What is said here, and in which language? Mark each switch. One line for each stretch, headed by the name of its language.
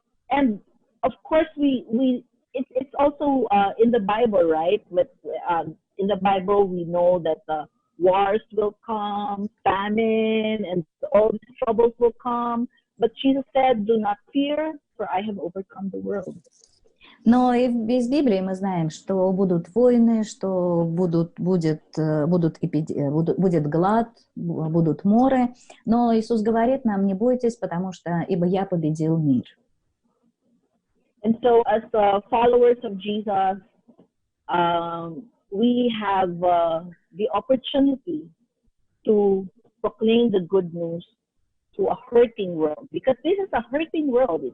English: And of course, it's also in the Bible, right? In the Bible, we know that wars will come, famine, and all these troubles will come. But Jesus said, "Do not fear, for I have overcome the world."
Russian: Но и из Библии мы знаем, что будут войны, что будет глад, будут моры. Но Иисус говорит нам: не бойтесь, потому что ибо я победил мир.
English: And so, as followers of Jesus, we have the opportunity to proclaim the good news to a hurting world, because this is a hurting world.